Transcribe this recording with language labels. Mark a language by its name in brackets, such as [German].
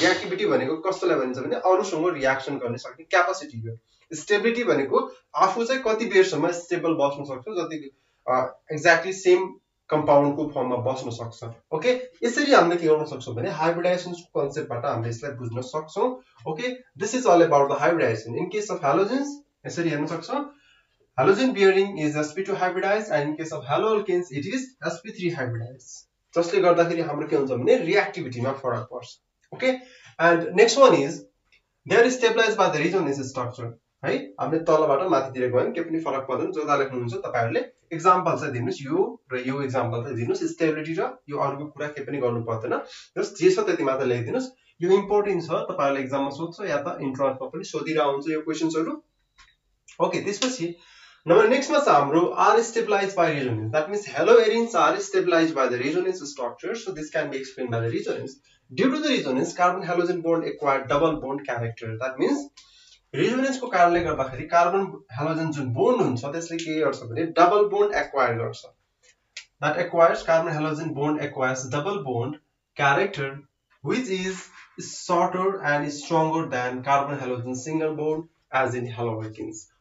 [Nepali] Reactivity भनेको कस्तोलाई भनिन्छ भने अरूसँग रिएक्सन गर्न सक्ने क्यापासिटी हो। स्टेबिलिटी भनेको आफू चाहिँ कति बेरसम्म स्टेबल बस्न सक्छ, जति एक्ज्याक्टली सेम कंपाउंड को फर्म में बस्न सक्छ। ओके, यसरी हामीले के गर्न सक्छौं भने हाइब्रिडाइजेसन को कन्सेप्टबाट हामीले यसलाई बुझ्न सक्छौं। [English] Okay, this is all about the hybridization. In case of halogens [Nepali] यसरी हेर्न सक्छौं, [English] halogen bearing is sp2 hybridize and in case of haloalkanes it is sp3 hybridize, [Nepali] जसले गर्दाखेरि हाम्रो के हुन्छ भने रिएक्टिभिटीमा फरक पर्छ। [English] Okay, and next one is they are stabilized by the resonance structure. [Nepali] है, हामीले तलबाट माथितिर गयौं, के पनि फरक पर्दैन। जोदा लेख्नुहुन्छ तपाईहरुले एक्जाम्पल चाहिँ दिनुस्, यो र यो एक्जाम्पल चाहिँ दिनुस्। स्टेबिलिटी र यो अरुको कुरा के पनि गर्नु पर्दैन, जस्ट जे छ त्यति मात्र लेखिदिनुस्। यो इम्पोर्टेन्ट छ, तपाईहरुले एक्जाममा सोध्छ या त इन्ट्रान्समा पनि सोधिरा हुन्छ यो क्वेशन्सहरु। ओके, त्यसपछि नम्बर नेक्स्ट मा छ हाम्रो [English] Are stabilized by resonance. That means haloarenes are stabilized by the resonance structure, so this can be explained by the resonance. Due to the resonance carbon halogen bond acquire double bond character. That means [Nepali] resonance को कारणले गर्दाखेरि carbon halogen जुन bond हुन्छ त्यसले के गर्छ भने double bond acquire गर्छ। [English] That acquires carbon halogen bond acquires double bond character which is shorter and stronger than carbon halogen single bond as in haloalkanes.